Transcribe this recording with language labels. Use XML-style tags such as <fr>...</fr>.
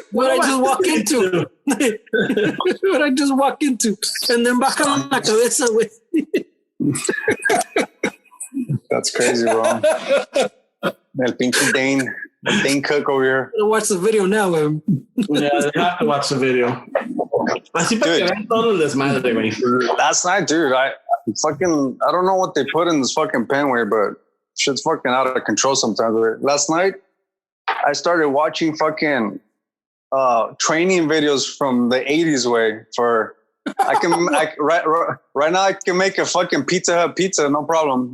<en>What I just walk into. What I just walk into.</en> <es>And then bajan la cabeza, güey.</es> <en>That's crazy, bro.</en> <es>El pinche</es> <en>Dane Cook over here. Watch the video now, güey. Yeah, they have to watch the video.</en> <es>Así para que vean todo el desmadre, güey.</es> <en>Last night, dude, I don't know what they put in this fucking pen, way, but shit's fucking out of control sometimes. Last night, I started watching fucking training videos from the 80s, way, for right now I can make a fucking Pizza Hut pizza, no problem.</en>